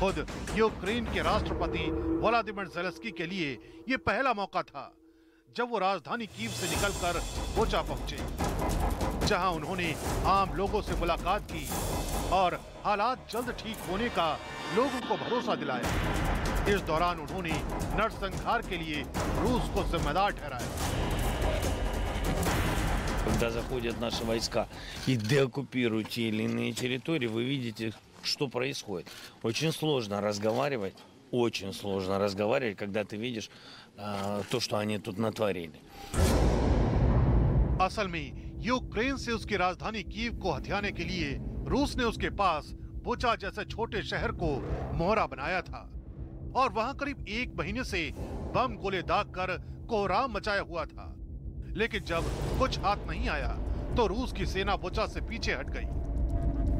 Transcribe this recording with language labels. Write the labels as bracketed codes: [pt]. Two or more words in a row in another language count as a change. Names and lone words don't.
[hi] खुद यूक्रेन के राष्ट्रपति वोलोदिमीर ज़ेलेंस्की के लिए ये पहला मौका था जब वो राजधानी कीव से निकलकर बूचा पहुंचे, जहां उन्होंने आम लोगों से मुलाकात की और हालात जल्द ठीक होने का लोगों को भरोसा दिलाया। इस दौरान उन्होंने नरसंहार के लिए रूस को जिम्मेदार ठहराया। [ru] Когда заходят наши войска и деоккупируют те или иные территории, вы видите, что происходит. Очень сложно разговаривать, когда ты видишь то, что они тут натворили. [hi] असल में यूक्रेन से उसकी राजधानी कीव को हथियाने के लिए रूस ने उसके पास बूचा जैसे छोटे शहर को मोहरा बनाया था और वहां करीब 1 महीने से बम गोले दागकर कोहराम मचाया हुआ था। लेकिन जब कुछ हाथ नहीं आया तो रूस की सेना बूचा से पीछे हट गई।